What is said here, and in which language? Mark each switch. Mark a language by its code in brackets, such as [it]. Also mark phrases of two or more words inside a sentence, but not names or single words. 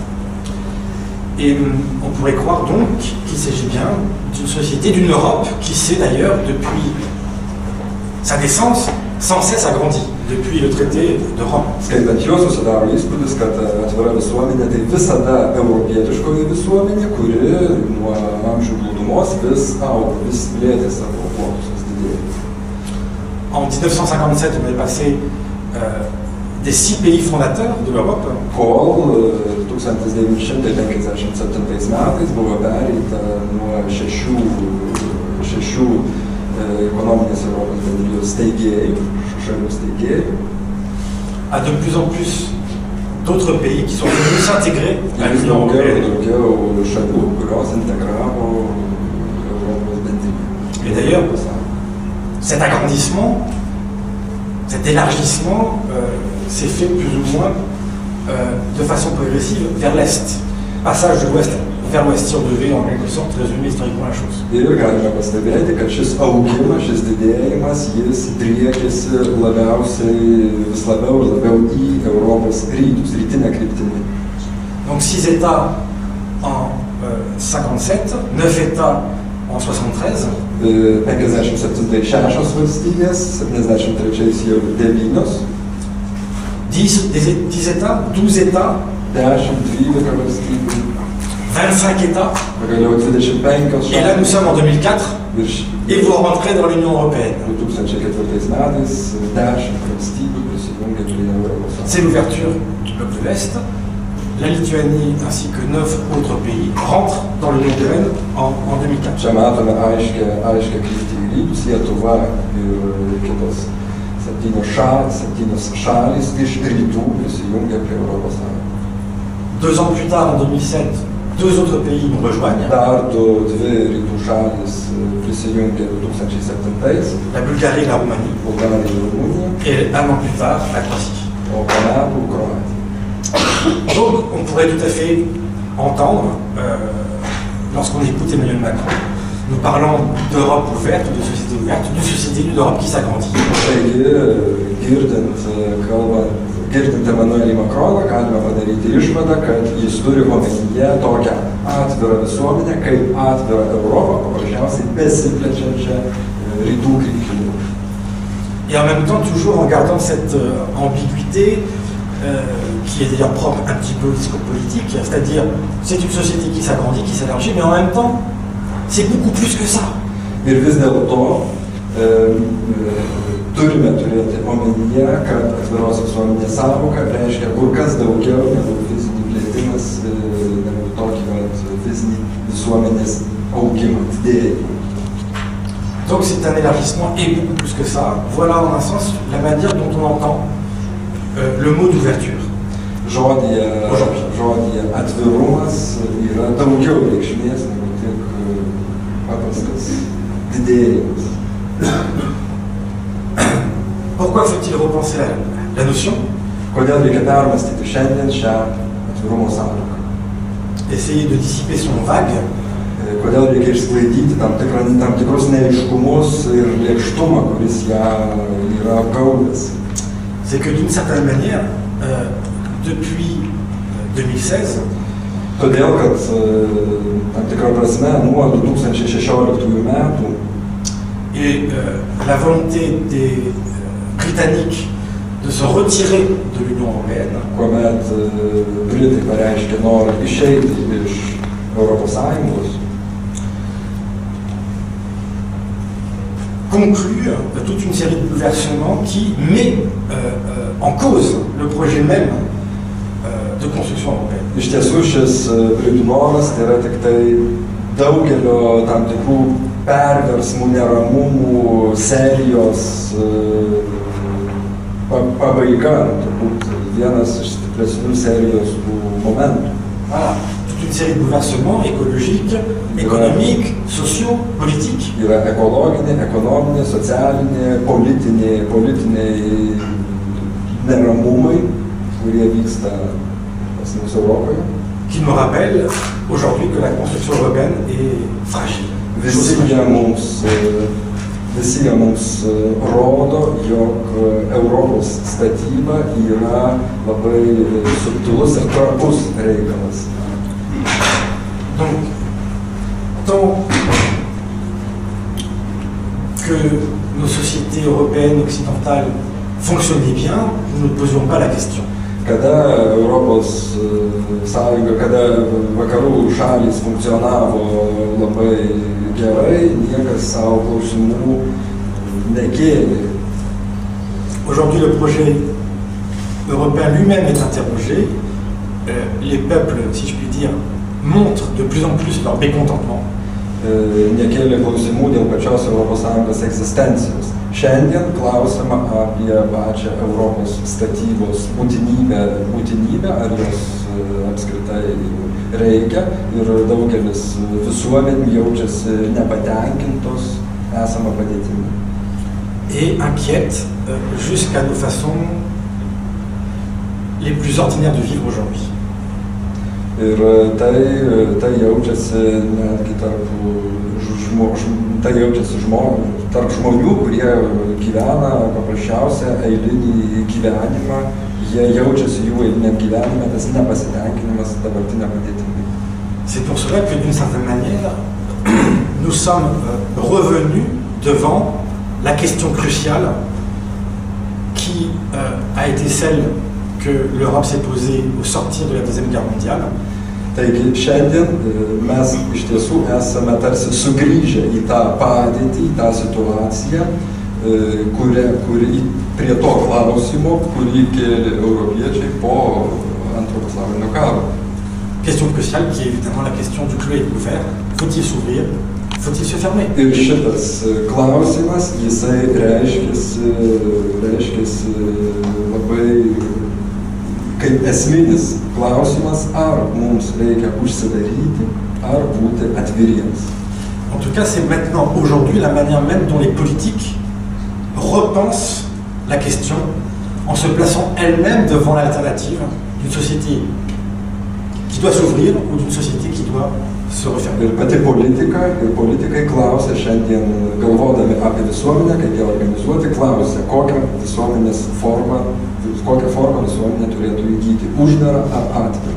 [fr] Et on pourrait croire donc qu'il s'agit bien d'une société, d'une Europe qui s'est d'ailleurs, depuis sa naissance, sans cesse agrandie, depuis le traité de Rome. [lt] Skaitant juos susidaro įspūdis, kad atvira visuomenė tai visada europietiškoji visuomenė, kuri nuo amžių glūdumos vis auga, vis plėtė savo plotus, didėja. [fr] En 1957, on est passé des 6 pays fondateurs de l'Europe. [lt] Kol 1957 metais buvo pereita nuo šešių ekonominės Europos bendrijos steigėjų, šalių steigėjų, [fr] à de plus en plus d'autres pays qui sont venus s'intégrer à l'Union européenne. [lt] Daugiau šalių, kurios integravo Europos bendriją. [fr] Et d'ailleurs, cet agrandissement, cet élargissement s'est fait plus ou moins de façon progressive vers l'Est. Passage de l'Ouest vers l'Ouest, si on devait en quelque sorte résumer historiquement la chose. [lt] Ir galime pastebėti, kad šis augimas, šis didėjimas, jis driekėsi vis labiau į Europos rytus, rytinę kryptimį. [fr] Donc 6 États en 57, 9 États en 73. [lt] 57 šešios valstybės, 73 jau 9. [fr] 10 États, 12 États, [lt] 10-12 valstybių, [fr] 25 États, [lt] pagaliau 25 šalys. [fr] Et là nous sommes en 2004, et vous rentrez dans l'Union européenne. [lt] 2004 metais 10 valstybių prisijungė prie Europos Sąjungos. [fr] C'est l'ouverture du bloc de l'Est. La Lituanie ainsi que 9 autres pays rentrent dans l'Union européenne en 2004. [lt] Čia matome aiškę kryptį į rytus, Lietuva ir kitos 7 šalys iš rytų prisijungia prie Europos Sąjungos. [fr] 2 ans plus tard, en 2007, 2 autres pays nous rejoignent. [lt] Dar dvi rytų šalys prisijungė 2007, [fr] la Bulgarie et la Roumanie. [lt] Bulgarija ir Rumunija. [fr] Et un an plus tard, la Croatie. [lt] O po metų Kroatija. [fr] Donc, on pourrait tout à fait entendre, lorsqu'on écoute Emmanuel Macron, nous parlons d'Europe ouverte, de société ouverte, d'une société, d'une Europe qui s'agrandit. [lt] Taigi, girdint Emmanuelį Macroną, galime padaryti išvadą, kad jis turi omenyje tokią atvirą visuomenę, kaip atvirą Europą, paprasčiausiai besiplečiančią rytų kryptimi. [fr] Et en même temps, toujours en gardant cette ambiguïté, qui est d'ailleurs propre un petit peu au discours politique, c'est-à-dire c'est une société qui s'agrandit, qui s'élargit, mais en même temps, c'est beaucoup plus que ça. [lt] Ir vis dėlto turime turėti omenyje, kad atviros visuomenės sąvoka reiškia kur kas daugiau negu fizinį plėtimas, negu tokį fizinį visuomenės augimą, didėjimą. [fr] Donc c'est un élargissement et beaucoup plus que ça. Voilà en un sens la manière dont on entend le mot d'ouverture. [lt] Žodyje atvirumas yra daugiau reikšmės negu tik paprastas didėjimas. [fr] Pourquoi faut-il repenser la notion? [lt] Kodėl reikia permastyti šiandien šią atvirumo sąvoką? [fr] Essayer de dissiper son vague. [lt] Kodėl reikia išsklaidyti tam tikrus neaiškumus ir lėkštumą, kuris ją yra apgaubęs? [fr] C'est que d'une certaine manière, depuis 2016, [lt] todėl, kad tam tikrą prasme nuo 2016 metų [fr] et la volonté des Britanniques de se retirer de l'Union européenne, [lt] kuomet Britai pareiškė norą išeiti iš Europos Sąjungos, [fr] conclut toute une série de bouleversements qui met en cause le projet même de construction européenne. [lt] Iš tiesų šis Britų noras tai yra tik tai daugelio tam tikrų perversmų, neramumų serijos pabaiga, turbūt vienas iš stipresnių serijos momentų. [fr] Voilà. Toute une série de bouleversements écologiques, économiques, sociaux, politiques. [lt] Yra ekonominė, socialinė, politiniai neramumai, kurie vyksta pas mus Europoje. [fr] Qui nous rappelle aujourd'hui que la construction européenne est fragile. [lt] Visi jie mums rodo, jog Europos statyba yra labai subtilus ir trapus reikalas. [fr] Donc, tant que nos sociétés européennes, occidentales fonctionnaient bien, nous ne posions pas la question. [lt] Kada Europos Sąjunga, kada vakarų šalys funkcionavo labai gerai, niekas savo klausimų nekėlė. [fr] Aujourd'hui, le projet européen lui-même est interrogé. Les peuples, si je puis dire, montrent de plus en plus leur mécontentement. [lt] Nekėlė klausimų dėl pačios Europos Sąjungos egzistencijos. Šiandien klausima apie pačią Europos statybos būtinybę, ar jos apskritai reikia, ir daugelis visuomenių jaučiasi nepatenkintos esama padėtimi. [fr] Et inquiète jusqu'à nos façons les plus ordinaires de vivre aujourd'hui. [lt] Ir tai jaučiasi netgi tarp žmonių, kurie gyvena paprasčiausią eilinį gyvenimą, jie jaučiasi jų eiliniam gyvenime tas nepasitenkinimas dabartinė padėtimi. [fr] C'est pour cela que d'une certaine manière, nous sommes revenus devant la question cruciale qui a été celle que l'Europe s'est posée au sortir de la Deuxième Guerre mondiale. [lt] Taigi šiandien mes iš tiesų esame tarsi sugrįžę į tą padėtį, į tą situaciją, kuri prie to klausimo, kurį kėlė europiečiai po Antro pasaulinio karo. [fr] Question cruciale qui est évidemment la question du clos et du couvert. Faut-il s'ouvrir? Faut-il se fermer? [lt] Ir šitas klausimas, jisai reiškiasi labai kaip esminis klausimas, ar mums reikia užsidaryti, ar būti atviriems. [fr] En tout cas, c'est maintenant, aujourd'hui, la manière même dont les politiques repensent la question en se plaçant elles-mêmes devant l'alternative d'une société qui doit s'ouvrir ou d'une société qui doit se refermer. [lt] Ir pati politikai klausia šiandien, galvodami apie visuomenę, kaip ją organizuoti, klausia, kokią formą visuomenė turėtų įgyti, uždarą ar atvirą.